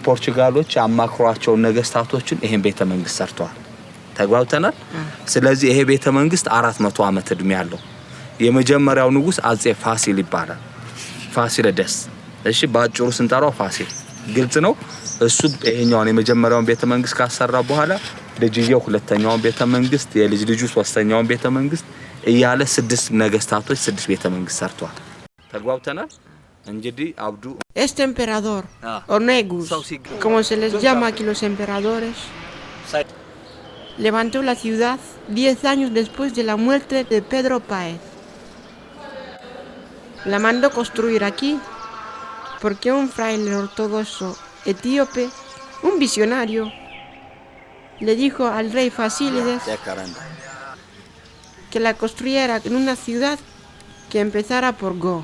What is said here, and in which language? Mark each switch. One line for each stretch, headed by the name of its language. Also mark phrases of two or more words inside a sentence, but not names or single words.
Amharic: ፖርቹጋሎች ያማክሯቸው ነገስታቶችን ይሄን ቤተ መንግስት ሰርተዋል። ተግባብተናል። ስለዚህ ይሄ ቤተ መንግስት 400 ዓመት እድሜ ያለው የመጀመሪያው ንጉስ አጼ ፋሲል ይባላል። ፋሲለደስ። እሺ ባጭሩ ስንጠራው ፋሲል ግልጽ ነው። እሱ ይሄኛውን የመጀመሪያውን ቤተ መንግስት ካሰራ በኋላ ልጅየው ሁለተኛውን ቤተ መንግስት፣ የልጅ ልጁ ሶስተኛውን ቤተ መንግስት እያለ 6 ነገስታቶች 6 ቤተ መንግስት ሰርተዋል። ተግባብተናል። እንግዲህ አብዱ
Spanish: Este emperador, o Negus, como se les llama aquí los emperadores, levantó la ciudad 10 años después de la muerte de Pedro Páez. La mandó construir aquí porque un fraile ortodoxo etíope, un visionario, le dijo al rey Fasílides que la construyera en una ciudad que empezara por Go.